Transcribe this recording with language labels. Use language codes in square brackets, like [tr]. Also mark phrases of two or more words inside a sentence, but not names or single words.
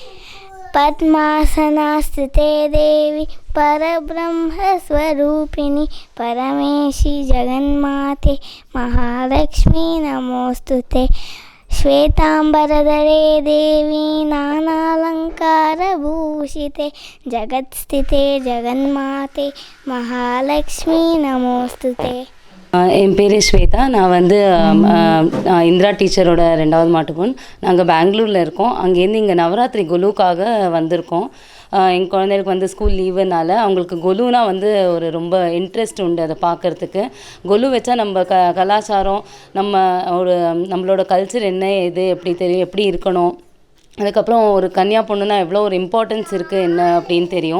[sa] पद्मासनास्थिते देवी परब्रह्मस्वरूपिणी परमेशी जगन्माते महालक्ष्मी नमोस्तुते श्वेतांबरधरे देवी नानालंकारभूषिते जगत्स्थिते जगन्माते महालक्ष्मी नमोस्तुते [ta] என் பேர் ஸ்வேதா. நான் வந்து இந்திரா டீச்சரோட 2வது மாட்டு பொண்ணு. நாங்கள் பெங்களூரில் இருக்கோம். அங்கேருந்து இங்கே நவராத்திரி குலுக்காக வந்திருக்கோம். எங்கள் குழந்தைகளுக்கு வந்து [en] school leave [ta] அவங்களுக்கு கொலுனா வந்து ஒரு ரொம்ப இன்ட்ரெஸ்ட் உண்டு அதை பார்க்குறதுக்கு. கொலு வச்சா நம்ம கலாச்சாரம் நம்மளோட கல்ச்சர் என்ன இது எப்படி தெரியும், எப்படி இருக்கணும், அதுக்கப்புறம் ஒரு கன்னியா பொண்ணுன்னா எவ்வளோ ஒரு இம்பார்ட்டன்ஸ் இருக்குது என்ன அப்படின்னு தெரியும்.